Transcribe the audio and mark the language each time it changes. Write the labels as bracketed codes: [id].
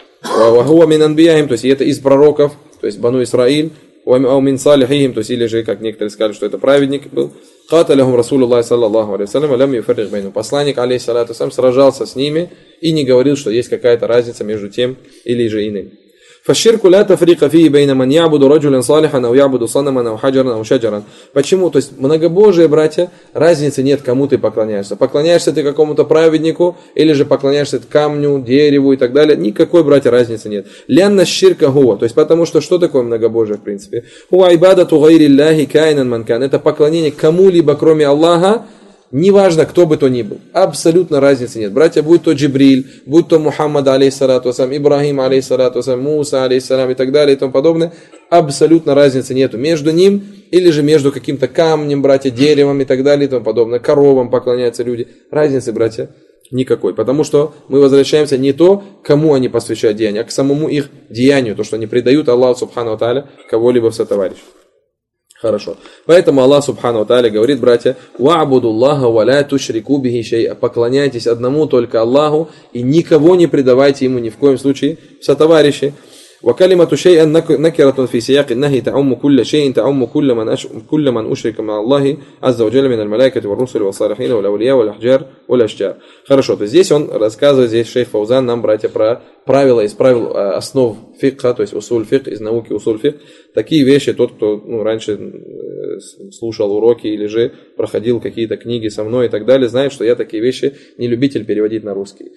[ar] وَهُوَ مِنْ أَنْبِيَهِمْ, [ru] то есть это из пророков, то есть Бану Исраиль, [ar] وَمِنْ صَالِحِهِمْ, [ru] то есть или же, как некоторые сказали, что это праведник был, [ar] قَاتَلَهُمْ رَسُولُ اللَّهِ صَلَّى اللَّهُ عَلَيْهِ وَسَلَّمَ لَمْ يُفَرِّقْ بَيْنَهُمْ, [ru] посланник, алейхиссалату вассалям, сражался с ними и не говорил, что есть какая-то разница между тем или же иным. [ar] فَالشِّرْكُ لَا تَفْرِيقَ فِيهِ بَيْنَ مَنْ يَعْبُدُ رَجُلًا صَالِحًا أَوْ يَعْبُدُ صَنَمًا أَوْ حَجَرًا أَوْ شَجَرًا. [ru] Почему? То есть многобожие, братья, разницы нет, кому ты поклоняешься. Поклоняешься ты какому-то праведнику или же поклоняешься камню, дереву и так далее. Никакой, братья, разницы нет. [ar] لِأَنَّ الشِّرْكَ هُوَ, [ru] то есть потому что такое многобожие в принципе? [ar] هُوَ عِبَادَةُ غَيْرِ اللَّهِ كَائِنًا مَنْ كَانَ, [ru] это поклонение кому-либо кроме Аллаха. Неважно, кто бы то ни был, абсолютно разницы нет. Братья, будь то Джибриль, будь то Мухаммад, алейхиссалату вассалям, Ибрахим, алейхиссалату вассалям, Муса, алейхиссалам и так далее и тому подобное, абсолютно разницы нету между ним или же между каким-то камнем, братья, деревом и так далее и тому подобное, коровам поклоняются люди. Разницы, братья, никакой, потому что мы возвращаемся не то, кому они посвящают деяния, а к самому их деянию, то, что они предают Аллаху субхану ва тааля кого-либо в сотоварищ. Хорошо. Поэтому Аллах Субхану ва тааля говорит, братья, [ar] «Ва'буду Аллаха ва ля тушрику бихи шайа», [ru] поклоняйтесь одному только Аллаху и никого не предавайте ему ни в коем случае в сотоварищи. [ar] وكلمة شيء نكرة في سياق النهي تعم كل شيء تعم كل من كل من أشرك مع الله عز وجل من الملائكة والرسل والصالحين والأولياء والأحجار والأشجار. [ru] Хорошо, то здесь он рассказывает, здесь шейх Фаузан нам, братья, про правила из правил основ фикха, то есть усуль фикх, из науки усуль фикх. Такие вещи, тот, кто ну, раньше слушал уроки или же проходил какие-то книги со мной и так далее, знает, что я такие вещи не любитель переводить на русский.